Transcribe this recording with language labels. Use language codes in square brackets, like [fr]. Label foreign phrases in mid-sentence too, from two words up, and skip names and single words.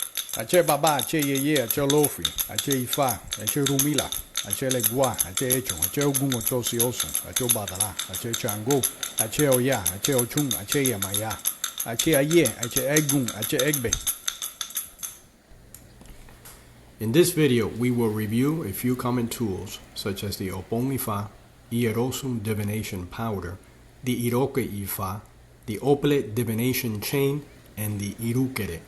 [luq] Ache baba, ache yeye, ache lofi, ache ifa, ache rumila, ache legua, ache echo, ache ogun, ache osiosun, ache badala, ache chango, ache oya, ache ochun, ache yamaya, ache aye, ache egun, ache egbe. [en] In this video, we will review a few common tools such as the Opon Ifa, Iyerosun divination powder, the Iroke Ifa, the Opele divination chain, and the Irukere.